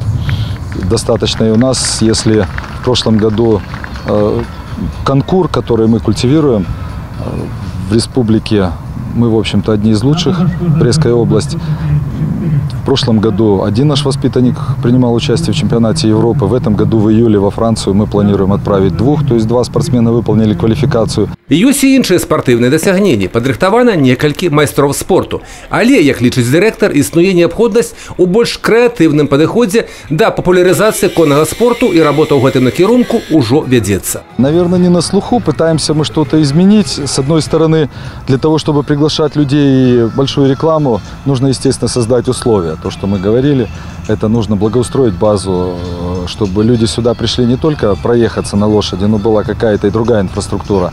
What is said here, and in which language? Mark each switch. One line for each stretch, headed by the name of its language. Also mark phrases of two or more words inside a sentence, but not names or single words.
Russian: Достаточно и у нас, если в прошлом году конкур, который мы культивируем в республике, мы, в общем-то, одни из лучших, Брестская область. В прошлом году один наш воспитанник принимал участие в чемпионате Европы. В этом году в июле во Францию мы планируем отправить 2, то есть 2 спортсмена выполнили квалификацию.
Belarusian: Ёсць і іншыя спартыўныя дасягненні. Падрыхтавана некалькі майстроў спорту. Але, як лічыць дырэктар, існуе неабходнасць у больш крэатыўным падыходзе да папулярызацыі коннага спорту, і работа ў гэтым накірунку ўжо вядзецца.
Russian: Наверное, не на слуху. Пытаемся мы что-то изменить. С одной стороны, для того, чтобы приглашать людей и большую рекламу, нужно, естественно, создать условия. То, что мы говорили, это нужно благоустроить базу, чтобы люди сюда пришли не только проехаться на лошади, но была какая-то и другая инфраструктура.